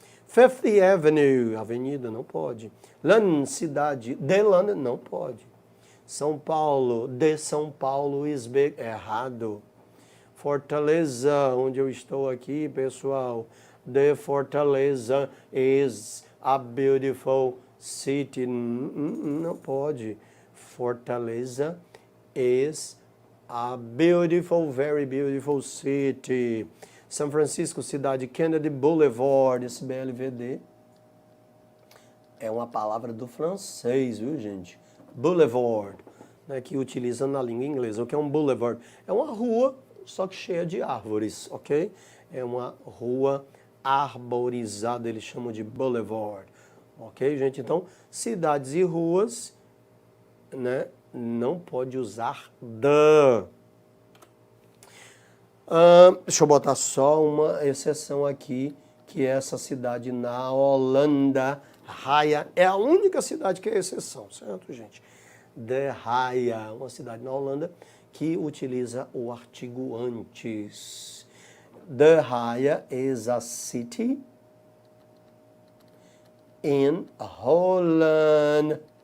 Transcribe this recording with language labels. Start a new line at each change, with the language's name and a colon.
Portuguese: Fifth Avenue, avenida, não pode. London, cidade. De London, não pode. São Paulo, de São Paulo is big, errado. Fortaleza, onde eu estou aqui, pessoal.
English: The Fortaleza is a beautiful city.
Portuguese: Não pode.
English: Fortaleza is a beautiful, very beautiful city.
Portuguese: São Francisco, cidade. Kennedy Boulevard, esse BLVD. É uma palavra do francês, viu, gente? Boulevard, né, que utiliza na língua inglesa. O que é um boulevard? É uma rua, só que cheia de árvores, ok? É uma rua arborizada, eles chamam de boulevard. Ok, gente? Então, cidades e ruas, né, não pode usar the. Deixa eu botar só uma exceção aqui, que é essa cidade na Holanda, Haia, é a única cidade que é exceção, certo, gente? The Haia, uma cidade na Holanda que utiliza o artigo antes.
English: The Haia is a city in Holland.